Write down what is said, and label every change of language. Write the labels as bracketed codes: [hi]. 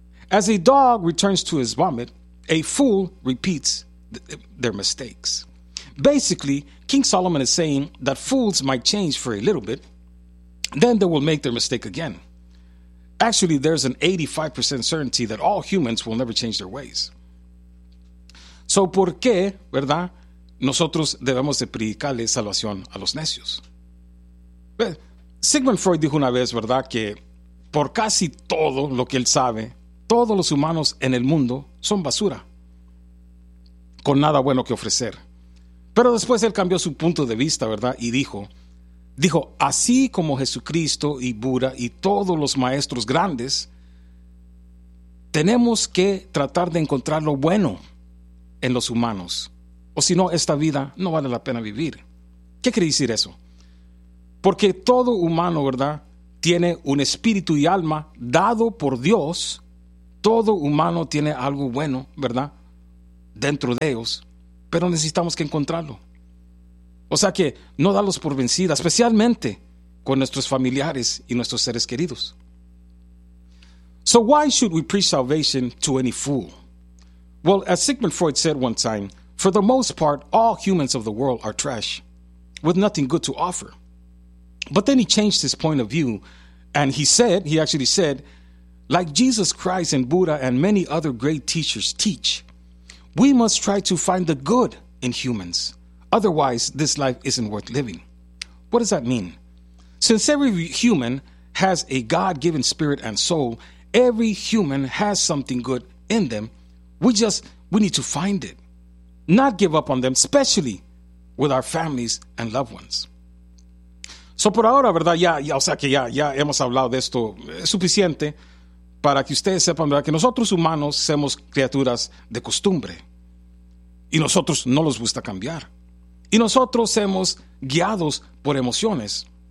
[en] As a dog returns to his vomit, a fool repeats their mistakes. Basically, King Solomon is saying that fools might change for a little bit, then they will make their mistake again. Actually, there's an 85% certainty that all humans will never change their ways. [es] So, ¿por qué, verdad, nosotros debemos de predicarle salvación a los necios? Well, Sigmund Freud dijo una vez, verdad, que por casi todo lo que él sabe, todos los humanos en el mundo son basura, con nada bueno que ofrecer. Pero después él cambió su punto de vista, ¿verdad? Y dijo, así como Jesucristo y Buda y todos los maestros grandes, tenemos que tratar de encontrar lo bueno en los humanos. O si no, esta vida no vale la pena vivir. ¿Qué quiere decir eso? Porque todo humano, ¿verdad?, tiene un espíritu y alma dado por Dios. Todo humano tiene algo bueno, ¿verdad?, dentro de ellos, pero necesitamos que encontrarlo. O sea que no darlos por vencida, especialmente con nuestros familiares y nuestros seres queridos. [en] So why should we preach salvation to any fool? Well, as Sigmund Freud said one time, for the most part, all humans of the world are trash, with nothing good to offer. But then he changed his point of view, and he actually said, like Jesus Christ and Buddha and many other great teachers teach, we must try to find the good in humans. Otherwise, this life isn't worth living. What does that mean? Since every human has a God-given spirit and soul, every human has something good in them. We need to find it. Not give up on them, especially with our families and loved ones. [es] So por ahora, ¿verdad? Ya hemos hablado de esto suficiente para que ustedes sepan, ¿verdad?, que nosotros humanos somos criaturas de costumbre. Y nosotros no nos gusta cambiar. Y nosotros somos guiados por emociones.